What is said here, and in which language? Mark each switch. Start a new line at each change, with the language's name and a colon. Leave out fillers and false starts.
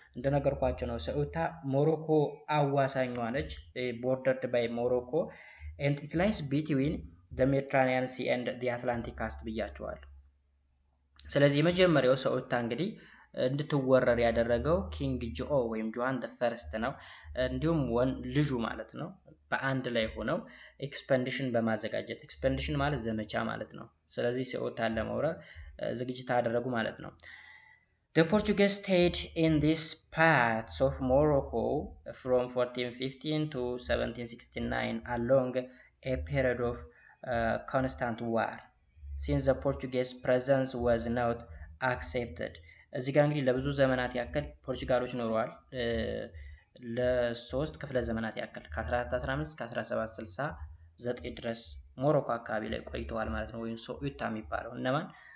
Amharic: እንደነገርኳችሁ ነው ሴኡታ ሞሮኮ አዋሳኟ ነች፣
English: bordered by Morocco and it lies between the Mediterranean Sea and the Atlantic coast
Amharic: ብያችኋለሁ። ስለዚህ የመጀመሪያው ሴኡታ እንግዲህ እንድትወረር ያደረገው ኪንግ ጆኦ ወይም ጆሃን ዘ ፈርስት ነው። እንዲሁም ልጁ ማለት ነው በአንድ ላይ ሆነው ኤክስፐንዲሽን በማዘጋጀት ኤክስፐንዲሽን ማለት ዘመቻ ማለት ነው። ስለዚህ ሲኦታን ለመውረር ዝግጅት አደረጉ ማለት ነው።
English: The Portuguese stayed in these parts of Morocco from 1415 to 1769 along a period of constant war. Since the Portuguese presence was not accepted.
Amharic: እዚህ ጋር እንግዲህ ለብዙ ዘመናት ያክል ፖርቹጋሎች ኖረዋል። ለሶስት ክፍለ ዘመናት ያክል ከ1415 እስከ 1769 ድረስ ሞሮኮ አካባቢ ላይ ቆይተዋል ማለት ነው። ወይም ሶኡታ የሚባለው እነማን